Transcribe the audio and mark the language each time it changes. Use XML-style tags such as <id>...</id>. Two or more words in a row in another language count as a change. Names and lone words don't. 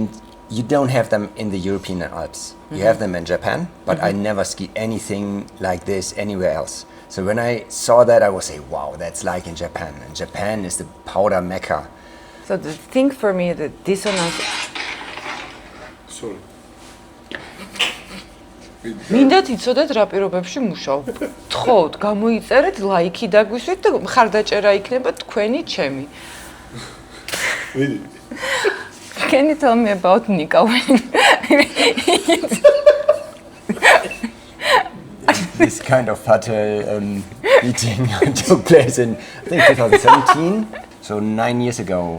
<en>And you don't have them in the European Alps. You have them in Japan, but I never skied anything like this anywhere else. So when I saw that, I was saying, wow, that's like in Japan. And Japan is the powder mecca. So the thing for me, the dissonance. Sorry.</en> <ka>მინდათ იცოდეთ რა პირობებში მუშაობ. თხოვთ, გამოიწერეთ ლაიქი დაგვისვით და მხარდაჭერა იქნება თქვენი ჩემი.</ka> <en>Can you tell me about Nika This kind of hotel meeting took place in, I think, 2017. So 9 years ago.</en>